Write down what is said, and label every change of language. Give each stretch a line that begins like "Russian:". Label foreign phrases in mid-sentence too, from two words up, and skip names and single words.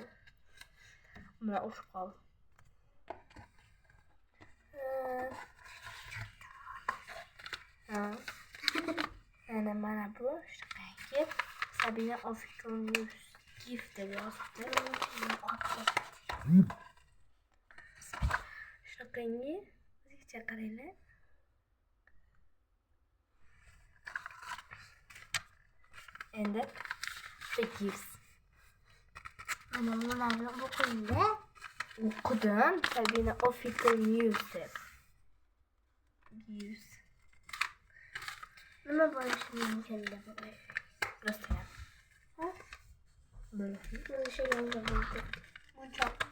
Uzbek: Buni urushib qoldi. Mana bu shunaqangi Sabina Official News gift deb yozibdi. Shunaqangi o'zgacha qaranglar. Endi
English: the gifts.
Uzbek: Mana bularni o'qingda. O'qidim. Sabina Official News deb. Gifts. Nima bo'lishi mumkin deb o'ylayman. Rostdan. Ha? Bo'lishi mumkin. Munchoq.